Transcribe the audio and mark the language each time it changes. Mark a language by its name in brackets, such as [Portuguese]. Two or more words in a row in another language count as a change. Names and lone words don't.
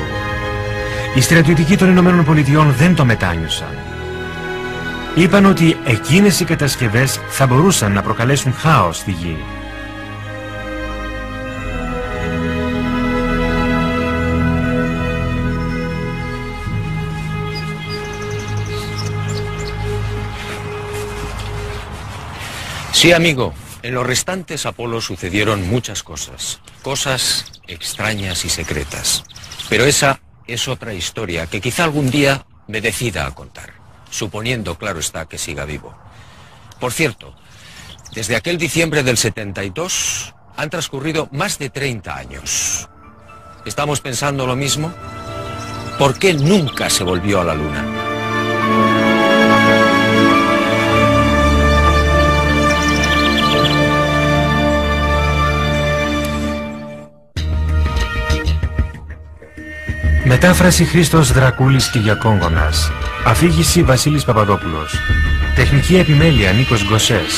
[Greek] Οι στρατιωτικοί των Ηνωμένων Πολιτειών δεν το μετάνιωσαν. Είπαν ότι εκείνες οι κατασκευές θα μπορούσαν να προκαλέσουν χάος στη Γη. [Spanish] Sí, amigo. En los restantes Apolos sucedieron muchas cosas. Cosas extrañas y secretas. Pero esa es otra historia que quizá algún día me decida a contar. Suponiendo, claro está, que siga vivo. Por cierto, desde aquel diciembre del 72 han transcurrido más de 30 años. ¿Estamos pensando lo mismo? ¿Por qué nunca se volvió a la Luna? [Greek] Μετάφραση Χρήστος Δρακούλης Κυριακόγονας. Αφήγηση Βασίλης Παπαδόπουλος. Τεχνική επιμέλεια Νίκος Γκοσές.